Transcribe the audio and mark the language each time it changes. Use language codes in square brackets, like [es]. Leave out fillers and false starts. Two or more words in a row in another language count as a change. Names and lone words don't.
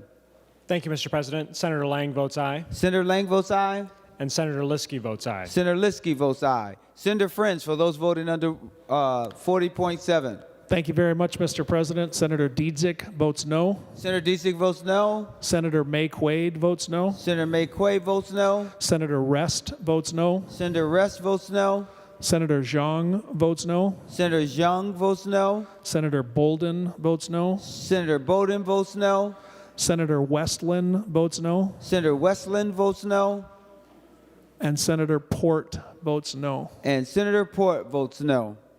[en] Thank you, Mr. President. Senator Lang votes aye. Senator Lang votes aye. And Senator Liskey votes aye. Senator Liskey votes aye. Senator French, for those voting under 40.7. Thank you very much, Mr. President. Senator Dietzick votes no. Senator Dietzick votes no. Senator May Quaid votes no. Senator May Quaid votes no. Senator Rest votes no. Senator Rest votes no. Senator Zhang votes no. Senator Zhang votes no. Senator Bolden votes no. Senator Bolden votes no. Senator Westland votes no. Senator Westland votes no. And Senator Port votes no. And Senator Port votes no.